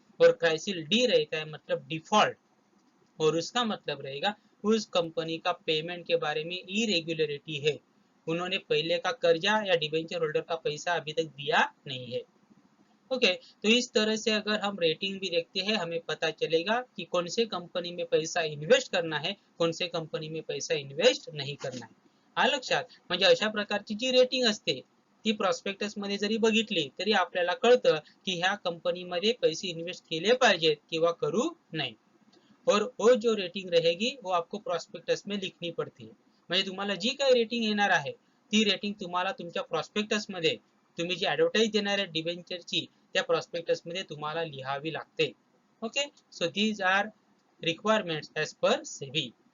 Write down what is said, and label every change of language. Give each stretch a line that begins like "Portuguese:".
Hindi: और क्राइसिल डी रहता है मतलब डिफॉल्ट, और उसका मतलब रहेगा उस कंपनी का पेमेंट के बारे में इरेगुलरिटी है, उन्होंने पहले का कर्जा या डिबेंचर होल्डर का पैसा अभी तक दिया नहीं है. ओके, तो इस तरह से अगर हम रेटिंग भी देखते हैं हमें पता चलेगा कि कौन से कंपनी में पैसा इन्वेस्ट करना है, कौन से कंपनी में पैसा इन्वेस्ट नहीं करना है.
Marathi: हा लक्षात, म्हणजे अशा प्रकारची जी रेटिंग असते ती प्रॉस्पेक्टस मध्ये जरी बघितली तरी आपल्याला कळतं की ह्या कंपनीमध्ये पैसे इन्वेस्ट केले पाहिजेत किंवा करू नये.
Hindi: और वो जो रेटिंग रहेगी वो आपको प्रॉस्पेक्टस में लिखनी पड़ती है.
Marathi: म्हणजे तुम्हाला जी काही रेटिंग येणार आहे ती रेटिंग तुम्हाला तुमच्या प्रॉस्पेक्टस मध्ये, तुम्ही जी ऍडव्हर्टाइज देणार आहे डिबेंचरची, त्या प्रॉस्पेक्टस मध्ये तुम्हाला लिहावी लागते. Okay,
English: So these are requirements as per SEBI.